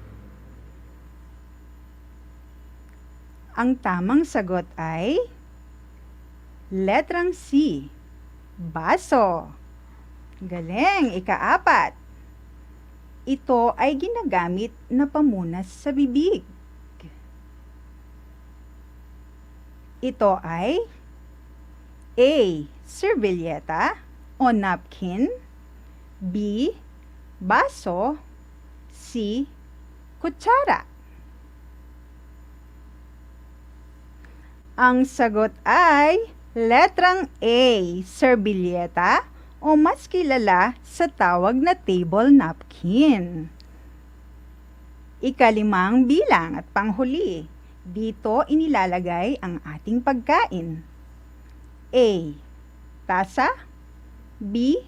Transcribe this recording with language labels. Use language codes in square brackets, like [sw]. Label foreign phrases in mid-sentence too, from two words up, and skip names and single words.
[tl] Ang tamang sagot ay letrang C. Baso. Galing, ikaapat. Ito ay ginagamit na pamunas sa bibig. Ito ay A. Servilleta o napkin, B. Baso, C. Kutsara. Ang sagot ay letrang A. Servilleta o mas kilala sa tawag na [en] table napkin. [tl] Ikalimang bilang at panghuli. Dito inilalagay ang ating pagkain. A. Tasa, B.